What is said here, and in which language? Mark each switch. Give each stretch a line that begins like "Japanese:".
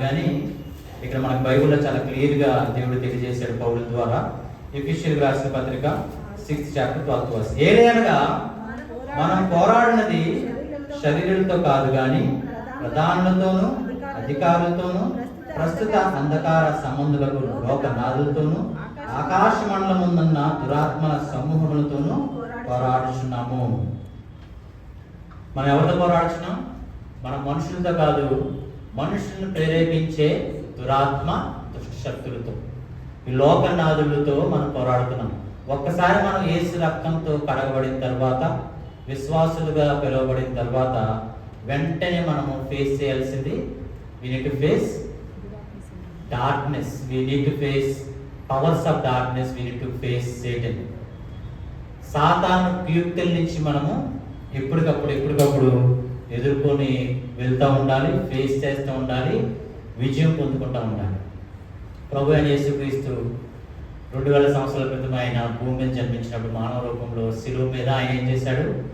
Telugu: కానీ ఇక్కడ మనకు బైబిల్లో చాలా క్లియర్గా దేవుడు తెలియజేశాడు పౌలు ద్వారా. ఎఫెసీయులకు రాసిన పత్రిక
English: 6th chapter 12th verse.
Telugu: ఏలయనగా మనం పోరాడినది శరీరులతో కాదు కానీ ప్రధానులతోనూ అధికారులతోనూ ప్రస్తుత అంధకార సంబంధులకు లోకనాథులతోనూ ఆకాశ మండలమున్న దురాత్మల సమూహములతోనూ పోరాడుచున్నాము. మనం ఎవరితో పోరాడుచున్నాం? మన మనుషులతో కాదు, మనుషులను ప్రేరేపించే దురాత్మ దుష్ట శక్తులతో, ఈ లోకనాథులతో మనం పోరాడుతున్నాం. ఒక్కసారి మనం యేసు రక్తంతో కడగబడిన తర్వాత, విశ్వాసులుగా పిలువబడిన తర్వాత వెంటనే మనము ఫేస్ చేయాల్సింది,
English: we need to face darkness, we need to face powers of darkness, we need to face Satan.
Telugu: సాతాను కుయుక్తుల నుంచి మనము ఎప్పటికప్పుడు ఎదుర్కొని వెళ్తూ ఉండాలి, ఫేస్ చేస్తూ ఉండాలి, విజయం పొందుకుంటూ ఉండాలి. ప్రభు అయిన యేసుక్రీస్తు 2000 సంవత్సరాల క్రితం ఆయన భూమి మీద జన్మించినప్పుడు మానవ రూపంలో శిలువ మీద ఆయన ఏం చేశాడు?